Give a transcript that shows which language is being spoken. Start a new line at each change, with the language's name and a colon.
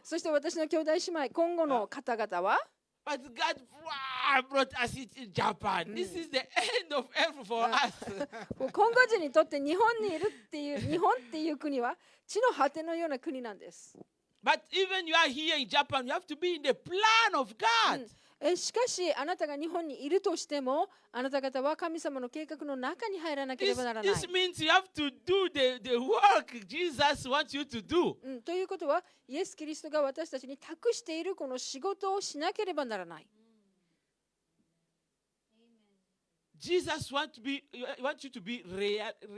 Japanese: そして私の兄弟姉妹、今後の方々は、
English: But God brought us in Japan. This is the end of earth for us.
Japanese: 今後人にとって日本にいるっていう、日本っていう国は地の果てのような国なんです。
English: But even you are here in Japan, you have to be in the plan of God.
Japanese: しかしあなたが日本にいるとしてもあなた方は神様の計画の中に入らなければならない。
English: This means you have to do the work Jesus wants you to do.
Japanese: ということはイエス・キリストが私たちに託しているこの仕事をしなければならない。
English: Jesus wants you to be reliable.